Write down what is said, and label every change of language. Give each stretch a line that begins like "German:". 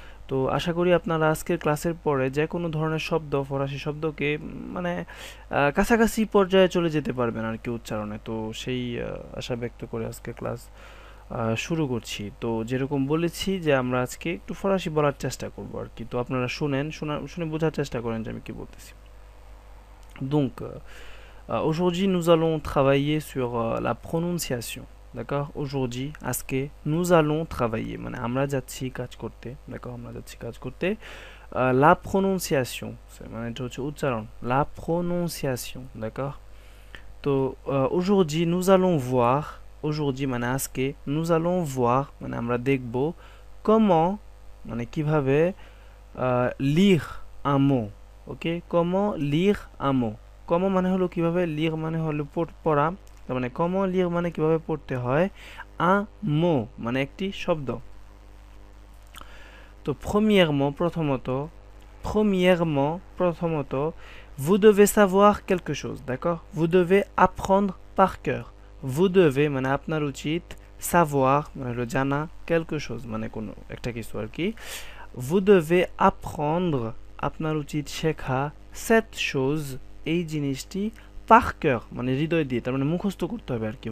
Bangla: তো আশা করি আপনারা আজকের ক্লাসের পরে যে কোনো ধরনের শব্দ, ফরাসি শব্দকে মানে কাছাকাছি পর্যায়ে চলে যেতে পারবেন আর কি উচ্চারণে। তো সেই আশা ব্যক্ত করে আজকে ক্লাস শুরু করছি। তো যেরকম বলেছি যে আমরা আজকে একটু ফরাসি বলার চেষ্টা করব আর কি। তো আপনারা শুনে বোঝার চেষ্টা করেন যে আমি কি বলতেছি।
French: Donc, aujourd'hui, nous allons travailler sur la prononciation. D'accord? Aujourd'hui,
Bangla: আজকে
French: nous allons travailler
Bangla: মানে আমরা যাচ্ছি কাজ করতে।
French: D'accord?
Bangla: আমরা যাচ্ছি কাজ করতে।
French: La prononciation
Bangla: মানে এটা হচ্ছে উচ্চারণ।
French: La prononciation. D'accord? তো aujourd'hui, nous allons voir aujourd'hui মানে আজকে nous allons voir মানে
Bangla: আমরা দেখব
French: comment মানে কিভাবে lire un mot. ওকে? comment lire un mot.
Bangla: comment মানে হলো কিভাবে, lire মানে হলো পড়া, তার মানে
French: comment lire
Bangla: মানে কিভাবে পড়তে হয়
French: un mot
Bangla: মানে একটি শব্দ।
French: তো প্রথমত vous devez savoir quelque chose, d'accord? Vous devez apprendre par cœur. Vous devez
Bangla: মানে আপনার উচিত, savoir মানে হলো জানা,
French: quelque chose
Bangla: মানে কোনো একটা কিছু আর কি।
French: Vous devez apprendre
Bangla: আপনার উচিত শেখা,
French: cette chose
Bangla: এই জিনিসটি,
French: par cœur
Bangla: মানে হৃদয় দিয়ে, তার মানে মুখস্থ করতে হবে আর কি।